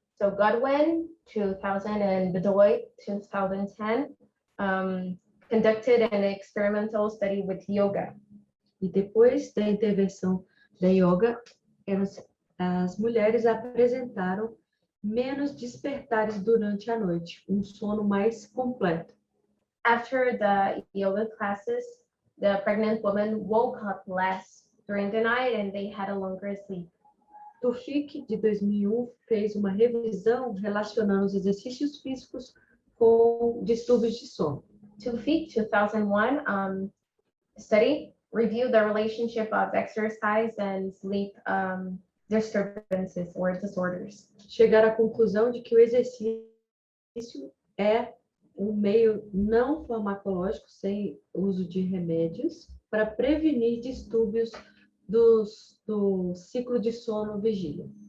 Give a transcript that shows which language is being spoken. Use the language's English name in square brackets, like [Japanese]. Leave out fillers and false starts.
[English] So Godwin, 2000, and Bedoy, 2010, conducted an experimental study with yoga. [Portuguese] E depois da intervenção da yoga, as mulheres apresentaram menos despertares durante a noite, um sono mais completo. [English] After the yoga classes, the pregnant women woke up less during the night and they had a longer sleep. [Portuguese] Tufik, de 2001, fez uma revisão relacionando os exercícios físicos com distúrbios de sono. [English] Tufik, 2001, study reviewed the relationship of exercise and sleep disturbances or disorders. [Portuguese] Chegaram à conclusão de que o exercício é um meio não farmacológico, sem uso de remédios, para prevenir distúrbios do ciclo de sono vigília.